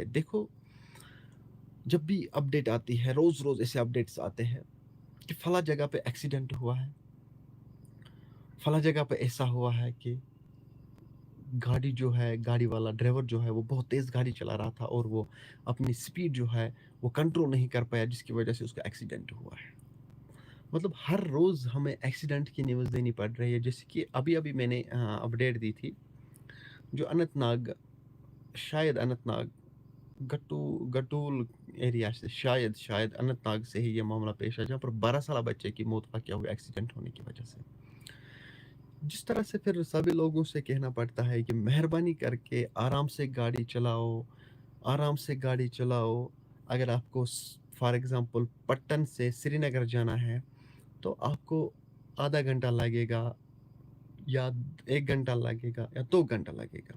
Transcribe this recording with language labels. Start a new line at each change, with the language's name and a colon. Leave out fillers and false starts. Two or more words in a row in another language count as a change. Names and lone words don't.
Urdu: دیکھو، جب بھی اپڈیٹ آتی ہے، روز روز ایسے اپڈیٹس آتے ہیں کہ فلاں جگہ پہ ایکسیڈنٹ ہوا ہے، فلاں جگہ پہ ایسا ہوا ہے کہ گاڑی والا ڈرائیور جو ہے وہ بہت تیز گاڑی چلا رہا تھا اور وہ اپنی سپیڈ جو ہے وہ کنٹرول نہیں کر پایا، جس کی وجہ سے اس کا ایکسیڈنٹ ہوا ہے. مطلب ہر روز ہمیں ایکسیڈنٹ کی نیوز دینی پڑ رہی ہے. جیسے کہ ابھی میں نے اپڈیٹ دی تھی، جو اننت ناگ، شاید اننت ناگ گٹول ایریا سے، شاید اننت ناگ سے ہی یہ معاملہ پیش ہے، جہاں پر 12 سالہ بچے کی موت واقع ہوئی ایکسیڈنٹ ہونے کی وجہ سے. جس طرح سے پھر سبھی لوگوں سے کہنا پڑتا ہے کہ مہربانی کر کے آرام سے گاڑی چلاؤ، آرام سے گاڑی چلاؤ. اگر آپ کو
English: for example
Urdu: پٹن سے سری نگر جانا ہے تو آپ کو آدھا گھنٹہ لگے گا یا 1 گھنٹہ لگے گا یا 2 گھنٹہ لگے گا.